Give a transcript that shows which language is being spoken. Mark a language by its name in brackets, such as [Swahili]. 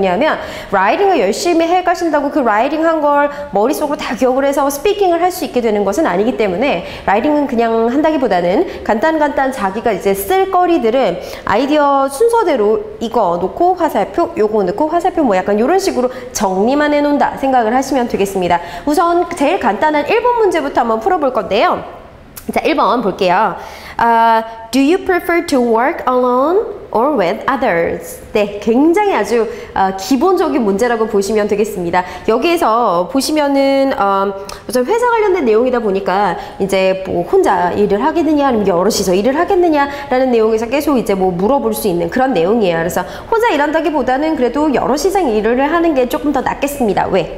[Korean] 왜냐하면 라이팅을 열심히 해 가신다고 그 라이팅 한 걸 머릿속으로 다 기억을 해서 스피킹을 할 수 있게 되는 것은 아니기 때문에 라이팅은 그냥 한다기보다는 간단 자기가 이제 쓸 거리들은 아이디어 순서대로 이거 놓고 화살표, 요거 놓고 화살표 뭐 약간 이런 식으로 정리만 해놓는다 생각을 하시면 되겠습니다. 우선 제일 간단한 1번 문제부터 한번 풀어볼 건데요. 자, 1번 볼게요. [English] Do you prefer to work alone or with others? [Korean] 네, 굉장히 아주 기본적인 문제라고 보시면 되겠습니다. 여기에서 보시면은 우선 회사 관련된 내용이다 보니까 이제 뭐 혼자 일을 하겠느냐 아니면 여럿이서 일을 하겠느냐라는 내용에서 계속 이제 뭐 물어볼 수 있는 그런 내용이에요. 그래서 혼자 일한다기보다는 그래도 여럿이서 일을 하는 게 조금 더 낫겠습니다. 왜?